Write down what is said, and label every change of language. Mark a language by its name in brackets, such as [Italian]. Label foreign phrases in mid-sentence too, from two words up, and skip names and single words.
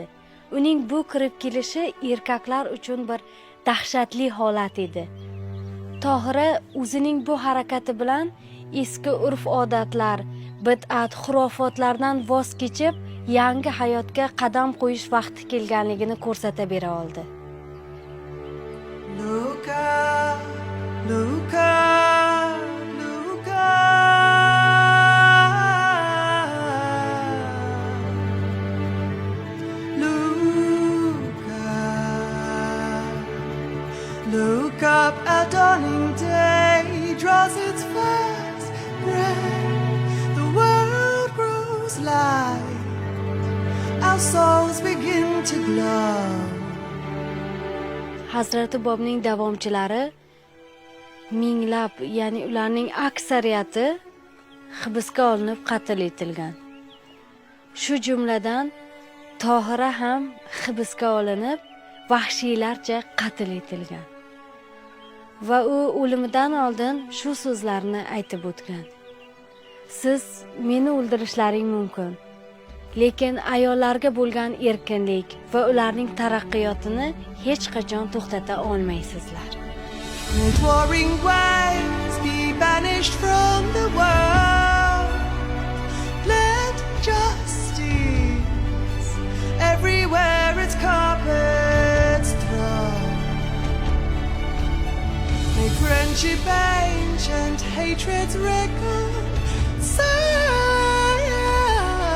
[Uzbek] Uning bu kirib kelishi erkaklar uchun bir dahshatli holat edi. Tohira o'zining bu harakati bilan eski urf-odatlar, bid'at, xurofotlardan voz kechib, yangi hayotga qadam qo'yish vaqti kelganligini ko'rsata bera oldi. Luca, Luca, Luca. Luca. [English] Look up at dawning day, draws its first breath. The world grows light. Our souls begin to glow. [Uzbek] Hazrati Bobning davomchilari minglab, ya'ni ularning aksariyati hibsga olinib qatl etilgan. Shu jumladan Tohira ham hibsga olinib, vahshiylarcha qatl etilgan. Va u o'limidan oldin shu so'zlarni aytib o'tgan. Siz meni o'ldirishlaring mumkin, lekin ayollarga bo'lgan erkinlik va ularning taraqqiyotini hech qachon to'xtata olmaysizlar. [English] Let warring waves be banished from the world. Let justice everywhere its carpets throw. Make friendship ancient, hatreds reconcile.